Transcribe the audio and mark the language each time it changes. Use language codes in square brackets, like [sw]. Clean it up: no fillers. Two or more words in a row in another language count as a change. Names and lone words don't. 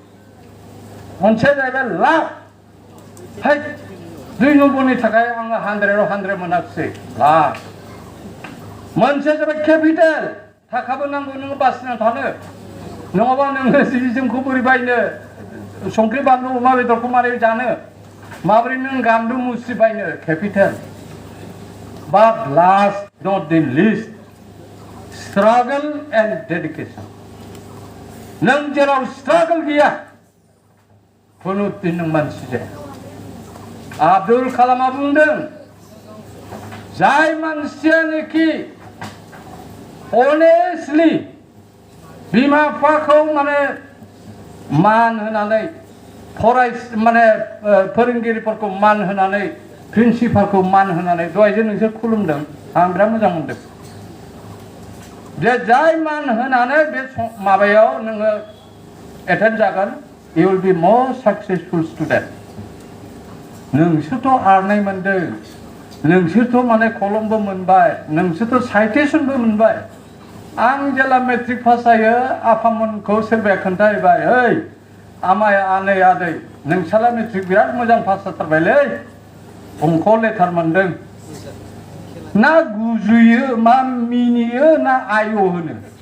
[brx] है 2 नम्बरनि थाखाय आङो 100 आव 100 मोनाखिसै लाक मोनसेया जाबाय केपिटेल थाखाबो नांगौ नोङो बासिना थानो नङाबा नोङो जि जोमखौ बोरै बायनो संख्रि बानलु अमा बेदरखौ मारै जानो माबोरै नों गान्दु मुस्रि बायनो केपिटेल [en] but last not the least struggle and dedication [brx] नों जेराव स्ट्रागल गैया खुनु दिन नों मानसि जाया आब्दुल कालामआ बुंदों जाय मानसियानोखि अनेस्टलि बिमा बिफाखौ माने मान होनानै फोरोंगिरिफोरखौ मान होनानै प्रिन्सिपालखौ मान होनानै दहायजे नोंसोर खुलुमदों आं बिराद मोजां मोनदों जे जाय मान होनानै बे माबायाव नोङो एटेन्ड जागोन [en] you will be more successful student [brx] नोंसोरथ' आरनाय मोनदों नोंसोरथ' माने कलमबो मोनबाय नोंसोरथ' साइटेसनबो मोनबाय आं जेला [en] matric pass [brx] जायो आफामोनखौ सोरबाया खोन्थाहैबाय ओइ आमाय आनै आदै नोंसाला मेट्रिक बिराद मोजां पास जाथारबायलै अंक लेटार मोनदों ना गुजुयो मा मिनियो ना आय' होनो